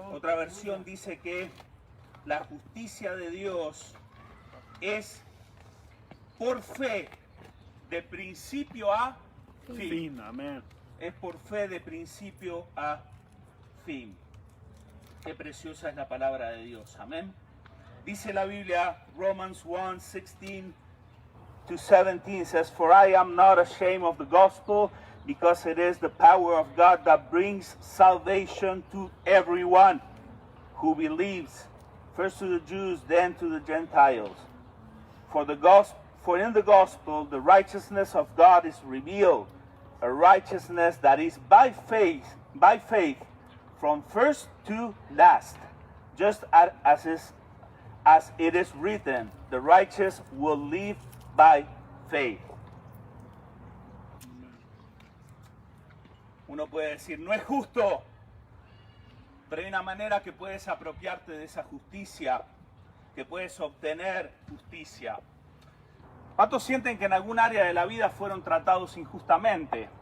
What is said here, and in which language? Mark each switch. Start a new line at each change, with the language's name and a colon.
Spanish: Otra versión dice que la justicia de Dios es por fe de principio a fin. Fin. Amén. Es por fe de principio a fin. Qué preciosa es la palabra de Dios. Amén. Dice la Biblia,
English: Romans 1, 16 to 17 says, for I am not ashamed of the gospel, because it is the power of God that brings salvation to everyone who believes, first to the Jews, then to the Gentiles. For in the gospel the righteousness of God is revealed, a righteousness that is by faith from first to last, just as it is written, the righteous will live by faith.
Spanish: Uno puede decir, no es justo, pero hay una manera que puedes apropiarte de esa justicia que puedes obtener justicia. ¿Cuántos sienten que en algún área de la vida fueron tratados injustamente?